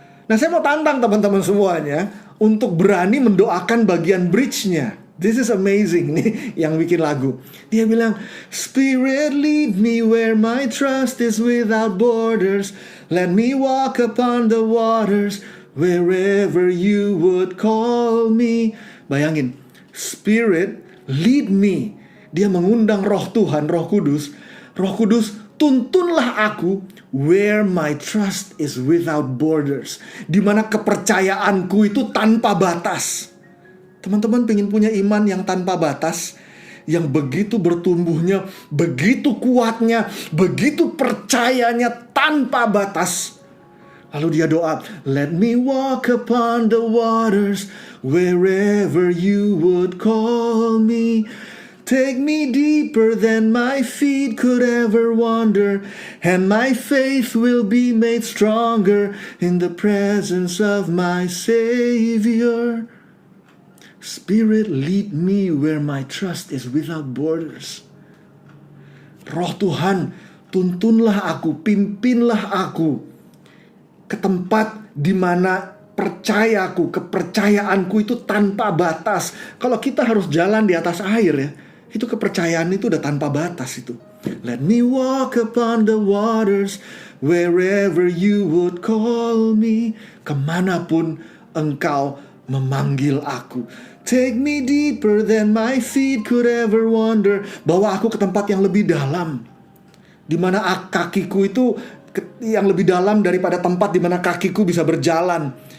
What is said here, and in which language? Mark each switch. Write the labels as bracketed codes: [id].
[id] Nah, saya mau tantang teman-teman semuanya untuk berani mendoakan bagian bridge-nya. [en] This is amazing [id] nih yang bikin lagu. Dia bilang, [en] Spirit lead me where my trust is without borders. Let me walk upon the waters wherever you would call me. Bayangin, Spirit lead me. [id] Dia mengundang roh Tuhan, roh Kudus. Roh Kudus, tuntunlah aku [en] where my trust is without borders. [id] Di mana kepercayaanku itu tanpa batas. Teman-teman pengen punya iman yang tanpa batas, yang begitu bertumbuhnya, begitu kuatnya, begitu percayanya tanpa batas. Lalu dia doa, [en] Let me walk upon the waters wherever you would call me. Take me deeper than my feet could ever wander, and my faith will be made stronger in the presence of my Savior. Spirit lead me where my trust is without borders. [id] Roh Tuhan, tuntunlah aku, pimpinlah aku ke tempat di mana kepercayaanku itu tanpa batas. Kalau kita harus jalan di atas air ya, itu kepercayaan itu udah tanpa batas itu. [en] Let me walk upon the waters wherever you would call me. [id] Kemanapun engkau memanggil aku. [en] Take me deeper than my feet could ever wander. [id] Bawa aku ke tempat yang lebih dalam, di mana kakiku itu yang lebih dalam daripada tempat di mana kakiku bisa berjalan.